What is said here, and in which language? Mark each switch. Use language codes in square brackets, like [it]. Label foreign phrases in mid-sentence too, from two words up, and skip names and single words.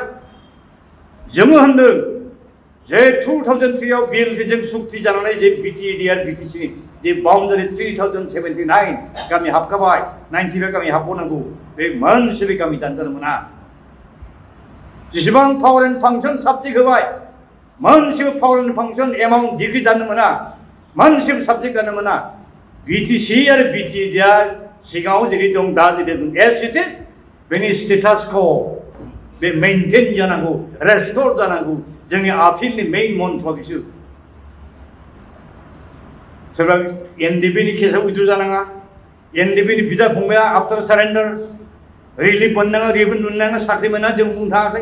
[brx] जोङो होनदों जे 2003आव बिएलपिजों सुक्ति जानानै जे बिटिएडिआर BTCनि जे बाउन्डारि 3079 गामि हाबखाबाय, 95 गामि हाबबावनांगौ, बे मोनसेबो गामि दानजानो मोना। जेसेबां [en] power and function [brx] साबजेक्ट होबाय, मोनसेबो [en] power and function amount degree [brx] दानो मोना, मोनसेबो साबजेक्ट दानो मोना। BTC आरो बिटिएडिआर सिगाङाव जेरै दं दा जेरै दं [en] as it is [brx] बेनि स्टेटासखौ बे मेनटेन जानांगौ, रेस्ट'र जानांगौ। जोंनि आपिलनि मेइन मन्थ्रआ बिसोर। सोरबा NDPनि केसआव उइद्र' जानाङा, NDPनि बिदा फंबाया [en] after surrender relief [brx] मोननाङा, रिलिफ मोननाङा, साख्रि मोना जों बुंनो थाङाखै।